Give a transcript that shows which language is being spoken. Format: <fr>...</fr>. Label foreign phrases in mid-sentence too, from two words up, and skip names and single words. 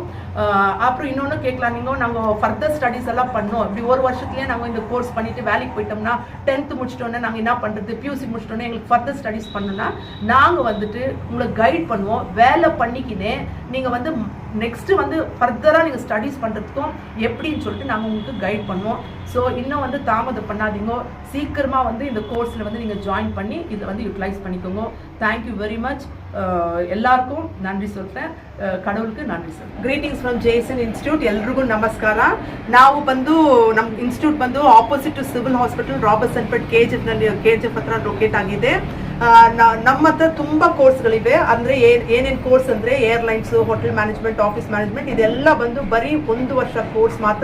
<ta>அப்புறம் இன்னொன்று கேட்கலாம், நீங்கள் நாங்கள்</ta> <en>further studies</en> <ta>எல்லாம் பண்ணோம், இப்படி ஒரு வருஷத்துலேயே நாங்கள் இந்த கோர்ஸ் பண்ணிவிட்டு வேலைக்கு போயிட்டோம்னா 10th முடிச்சிட்டோன்னே நாங்கள் என்ன பண்ணுறது, பியூசி முடிச்சிட்டோன்னே எங்களுக்கு</ta> <en>further studies</en> <ta>பண்ணணும்னா நாங்கள் வந்துட்டு உங்களை கைட் பண்ணுவோம். வேலை பண்ணிக்கினே நீங்கள் வந்து நெக்ஸ்ட்டு வந்து ஃபர்தராக நீங்கள் ஸ்டடீஸ் பண்ணுறதுக்கும் எப்படின்னு சொல்லிட்டு நாங்கள் உங்களுக்கு கைட் பண்ணுவோம். ஸோ இன்னும் வந்து தாமதம் பண்ணாதீங்க, சீக்கிரமாக வந்து இந்த கோர்ஸில் வந்து நீங்கள் ஜாயின் பண்ணி இதை வந்து யூட்டிலைஸ் பண்ணிக்கோங்க.</ta> <en>thank you very much.</en> <ta>ಎಲ್ಲರಿಗೂ ನನ್ರಿ சொல்றேன், கடவுளுக்கு நன்றி சொல்றேன்.</ta> <en>Greetings from Jason Institute.</en> <kn>ಎಲ್ರಿಗೂ ನಮಸ್ಕಾರ. ನಾವು ಬಂದು ನಮ್ಮ ಇನ್ಸ್ಟಿಟ್ಯೂಟ್ ಬಂದು</kn> <en>opposite to civil hospital,</en> <kn>ರಾಬರ್ಟ್ಸನ್ ಪೇಟ್ KGF ಹತ್ರ ಲೊಕೇಟ್ ಆಗಿದೆ. ನಮ್ಮ ಹತ್ರ ತುಂಬ ಕೋರ್ಸ್ಗಳಿವೆ. ಅಂದರೆ ಏನೇನು ಕೋರ್ಸ್ ಅಂದರೆ ಏರ್ಲೈನ್ಸು,</kn> <en>hotel management, office management,</en> <kn>ಇದೆಲ್ಲ ಬಂದು ಬರೀ 1 ವರ್ಷ ಕೋರ್ಸ್ ಮಾತ್ರ.</kn>